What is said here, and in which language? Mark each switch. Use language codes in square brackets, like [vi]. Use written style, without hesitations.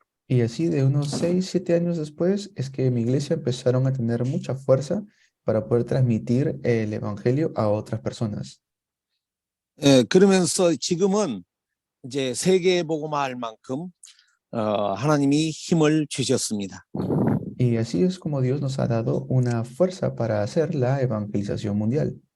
[es] Y así de unos 6, 7 años después es que mi iglesia empezaron a tener mucha fuerza para poder transmitir el evangelio a otras personas. [ko] 그러면서 지금은 이제 세계 복음화할 만큼 하나님이 힘을 주셨습니다. [es] Y así es como Dios nos ha dado una fuerza para hacer la evangelización mundial.